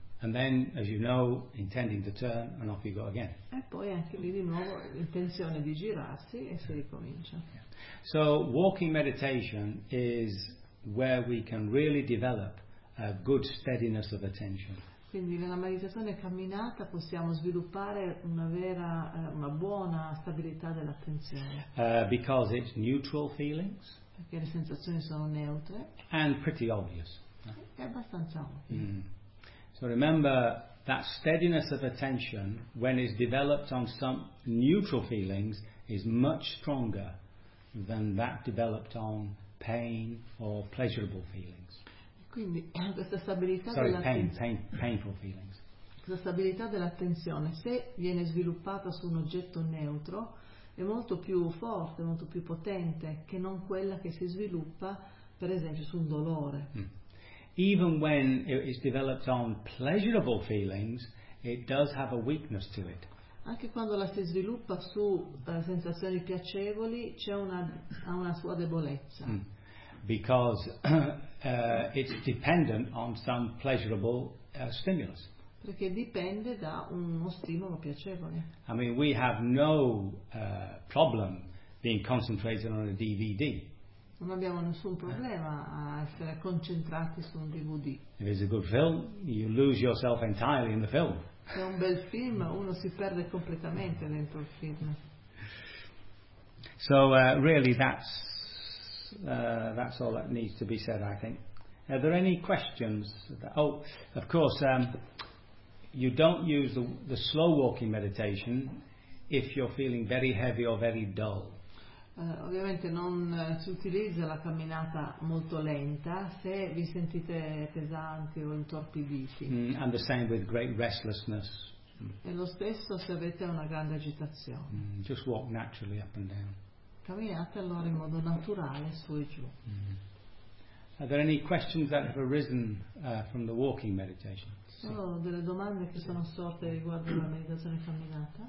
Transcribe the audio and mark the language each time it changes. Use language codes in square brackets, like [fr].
[en] And then, as you know, intending to turn, and off you go again. [it] E poi anche lì di nuovo intenzione di girarsi e si ricomincia. [en] Yeah. So walking meditation is where we can really develop a good steadiness of attention. [it] Quindi nella meditazione camminata possiamo sviluppare una vera, una buona stabilità dell'attenzione. [en] Because it's neutral feelings. [it] Perché le sensazioni sono neutre. [en] And pretty obvious. [it] È abbastanza ovvio. Mm. [en] So remember that steadiness of attention when it's developed on some neutral feelings is much stronger than that developed on pain or pleasurable feelings. [it] Quindi questa stabilità [en] painful feelings. [it] Questa stabilità dell'attenzione, se viene sviluppata su un oggetto neutro, è molto più forte, molto più potente che non quella che si sviluppa, per esempio, su un dolore. [en] Mm. Even when it is developed on pleasurable feelings, it does have a weakness to it. [it] Anche quando la si sviluppa su sensazioni piacevoli, c'è una sua debolezza. [en] Mm. Because it's dependent on some pleasurable stimulus. [it] Perché dipende da uno stimolo piacevole. [en] I mean, we have no problem being concentrated on a DVD. [it] Non abbiamo nessun problema a essere concentrati su un DVD. [en] If it's a good film, you lose yourself entirely in the film. [it] Se è un bel film, uno si perde completamente dentro il film. [en] So really that's all that needs to be said, I think. Are there any questions? Of course, you don't use the slow walking meditation if you're feeling very heavy or very dull. [it] Ovviamente non si utilizza la camminata molto lenta se vi sentite pesanti o intorpiditi. [en] Mm, and the same with great restlessness. [it] E lo stesso se avete una grande agitazione. [en] Mm, just walk naturally up and down. [it] Camminate allora in modo naturale su e giù. Mm. [en] Are there any questions that have arisen from the walking meditation? [it] Sono delle domande che sono sorte riguardo la meditazione camminata.